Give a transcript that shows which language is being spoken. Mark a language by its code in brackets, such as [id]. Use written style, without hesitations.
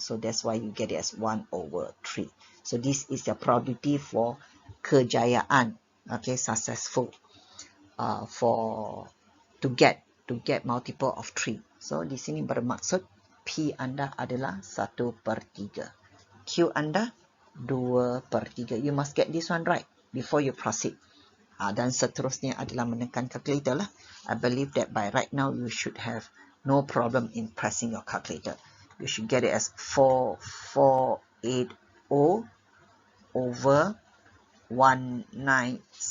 [en] So that's why you get it as 1 over 3. So this is the probability for kejayaan, okay, successful to get multiple of 3. [ms] So di sini bermaksud P anda adalah 1/3. [en] Q anda 2/3. You must get this one right before you proceed. [ms] Dan seterusnya adalah menekan calculator lah. [en] I believe that by right now you should have no problem in pressing your calculator. You should get it as 4480 over 19683.